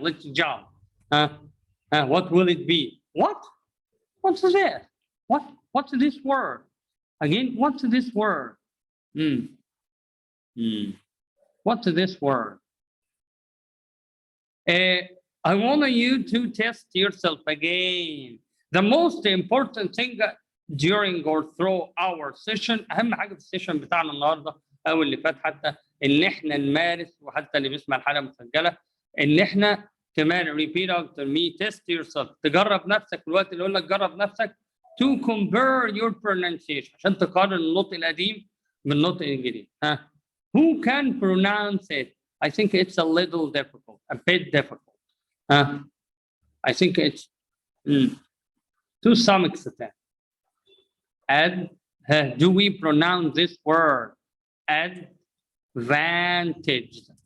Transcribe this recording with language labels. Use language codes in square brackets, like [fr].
[en] Let's jump. What will it be? What? What's this? What's this word? Again, what's this word? What's this word? I want you to test yourself again. The most important thing during or through our session, [ar] أهم حاجة في السيشن بتاعنا النهارده أو اللي فات حتى إن إحنا نمارس وحتى اللي بيسمع الحلقة مسجلة إن إحنا كمان [en] repeat after me, test yourself. [ar] تجرب نفسك في الوقت اللي يقول لك جرب نفسك [en] to compare your pronunciation [ar] عشان تقارن النطق القديم بالنطق الجديد. [en] Who can pronounce it? I think it's a little difficult, a bit difficult. I think it's to some extent. And do we pronounce this word advantage?